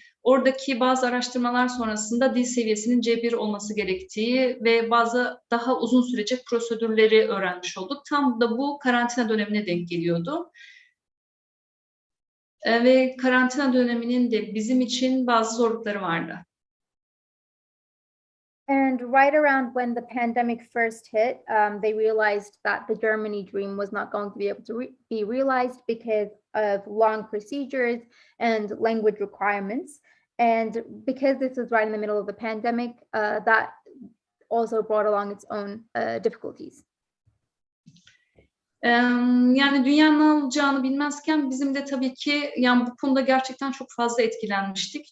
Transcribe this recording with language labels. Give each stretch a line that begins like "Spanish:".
Turkish: oradaki bazı araştırmalar sonrasında dil seviyesinin C1 olması gerektiği ve bazı daha uzun sürecek prosedürleri öğrenmiş olduk. Tam da bu karantina dönemine denk geliyordu. Ve karantina döneminin de bizim için bazı zorlukları vardı.
English: And right around when the pandemic first hit, they realized that the Germany dream was not going to be able to be realized because of long procedures and language requirements. And because this was right in the middle of the pandemic, that also brought along its own difficulties.
Turkish: Yani dünyanın ne olacağını bilmezken bizim de tabii ki yani bu konuda gerçekten çok fazla etkilenmiştik.